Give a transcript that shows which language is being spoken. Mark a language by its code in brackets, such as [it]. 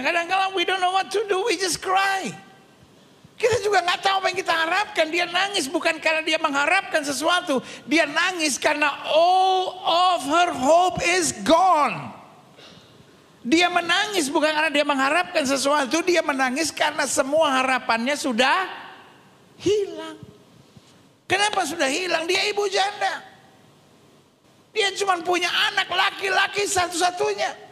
[id] Kadang-kadang [en] we don't know what to do, we just cry. [id] Kita juga nggak tahu apa yang kita harapkan. Dia nangis bukan karena dia mengharapkan sesuatu. Dia nangis karena [en] all of her hope is gone. [id] Dia menangis bukan karena dia mengharapkan sesuatu. Dia menangis karena semua harapannya sudah hilang. Kenapa sudah hilang? Dia ibu janda. Dia cuma punya anak laki-laki satu-satunya.